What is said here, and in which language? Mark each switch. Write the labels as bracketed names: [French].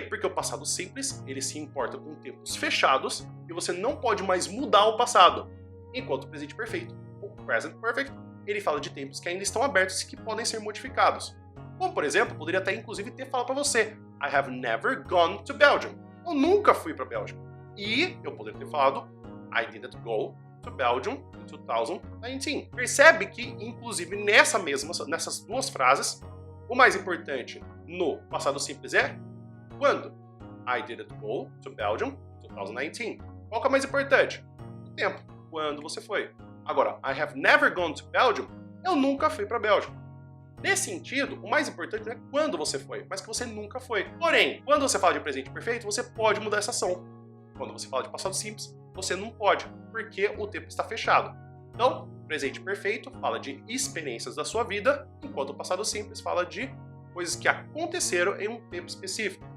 [Portuguese] Porque o passado simples, ele se importa com tempos fechados e você não pode mais mudar o passado. Enquanto o presente perfeito, o [English] present perfect, [Portuguese] ele fala de tempos que ainda estão abertos e que podem ser modificados. Como, por exemplo, poderia até inclusive ter falado para você [English] I have never gone to Belgium. [Portuguese] Eu nunca fui para a Bélgica. E eu poderia ter falado [English] I didn't go to Belgium in 2019. [Portuguese] Percebe que, inclusive, nessas duas frases, o mais importante no passado simples é quando. [English] I didn't go to Belgium in 2019. [Portuguese] Qual que é mais importante? O tempo. Quando você foi. [English] Agora, I have never gone to Belgium. [Portuguese] Eu nunca fui para a Bélgica. Nesse sentido, o mais importante não é quando você foi, mas que você nunca foi. Porém, quando você fala de presente perfeito, você pode mudar essa ação. Quando você fala de passado simples, você não pode, porque o tempo está fechado. Então, presente perfeito fala de experiências da sua vida, enquanto o passado simples fala de coisas que aconteceram em um tempo específico.